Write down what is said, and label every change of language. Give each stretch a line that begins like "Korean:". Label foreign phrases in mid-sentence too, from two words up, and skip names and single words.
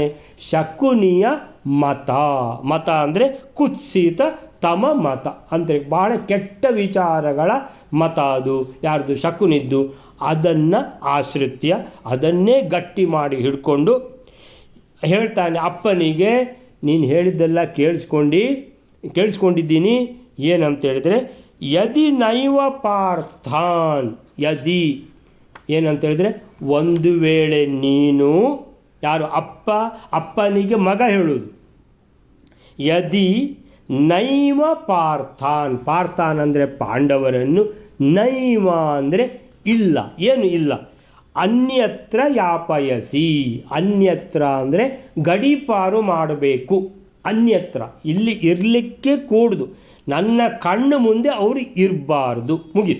Kannada: ಶಕುನಿಯ ಮತ ಅಂದರೆ ಕುತ್ಸಿತ ತಮ ಮತ, ಅಂದರೆ ಭಾಳ ಕೆಟ್ಟ ವಿಚಾರಗಳ ಮತ ಅದು. ಯಾರ್ದು? ಶಕುನಿದ್ದು. ಅದನ್ನು ಆಶ್ರಿತ್ಯ, ಅದನ್ನೇ ಗಟ್ಟಿ ಮಾಡಿ ಹಿಡ್ಕೊಂಡು ಹೇಳ್ತಾನೆ ಅಪ್ಪನಿಗೆ, ನೀನು ಹೇಳಿದ್ದೆಲ್ಲ ಕೇಳಿಸ್ಕೊಂಡಿದ್ದೀನಿ. ಏನಂತ ಹೇಳಿದರೆ,
Sanskrit: ಯದಿ ನೈವ ಪಾರ್ಥಾನ್,
Kannada: ಯದಿ ಏನಂತ ಹೇಳಿದರೆ, ಒಂದು ವೇಳೆ ನೀನು, ಯಾರು? ಅಪ್ಪನಿಗೆ ಮಗ ಹೇಳೋದು.
Sanskrit: ಯದಿ ನೈವ ಪಾರ್ಥಾನ್
Kannada: ಅಂದರೆ ಪಾಂಡವರನ್ನು, ನೈವ ಅಂದರೆ ಇಲ್ಲ, ಏನು ಇಲ್ಲ.
Sanskrit: ಅನ್ಯತ್ರ ಯಾಪಯಸಿ,
Kannada: ಅನ್ಯತ್ರ ಅಂದರೆ ಗಡೀಪಾರು ಮಾಡಬೇಕು. ಅನ್ಯತ್ರ ಇಲ್ಲಿ ಇರಲಿಕ್ಕೆ ಕೂಡುದು, ನನ್ನ ಕಣ್ಣು ಮುಂದೆ ಅವರು ಇರಬಾರ್ದು, ಮುಗೀತು.